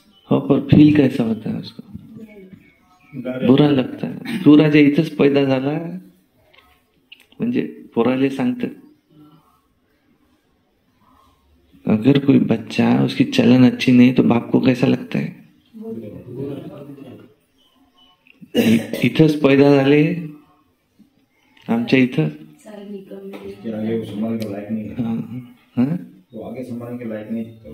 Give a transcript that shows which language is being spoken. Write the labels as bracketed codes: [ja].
[hi] हो, पर फील कैसा होता है उसको? बुरा लगता है। [mr] तू राजा इथंच पैदा झाला म्हणजे पोराले सांगतात, [hi] अगर कोई बच्चा उसकी चलन अच्छी नहीं तो बाप को कैसा लगता है? [mr] इथंच पैदा झाले आमच्या इथं, [hi] आगे संभालने के लायक नहीं है। हाँ? वो आगे संभालने के लायक नहीं है।